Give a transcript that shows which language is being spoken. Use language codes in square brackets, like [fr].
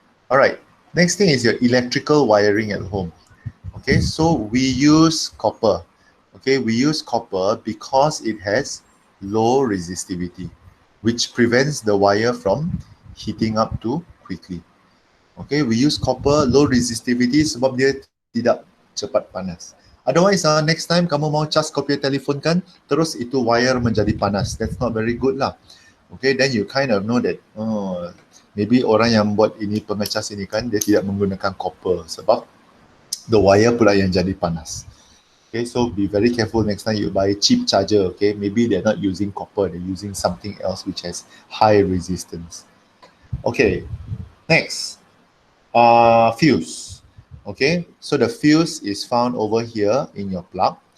[en] All right, next thing is your electrical wiring at home. Okay, so we use copper. Okay, we use copper because it has low resistivity, which prevents the wire from heating up too quickly. Okay, we use copper, low resistivity [ms] sebab dia tidak cepat panas. [en] Otherwise, next time [ms] kamu mau cas kau punya telefon kan, terus itu wire menjadi panas. [en] That's not very good lah. Okay, then you kind of know that, maybe [ms] orang yang buat ini pemecas ini kan, dia tidak menggunakan copper sebab [en] the wire [ms] pula yang jadi panas. [en] Okay, so be very careful next time you buy cheap charger. Okay, maybe they're not using copper, they're using something else which has high resistance. Okay, next, fuse. Okay, so the fuse is found over here in your plug.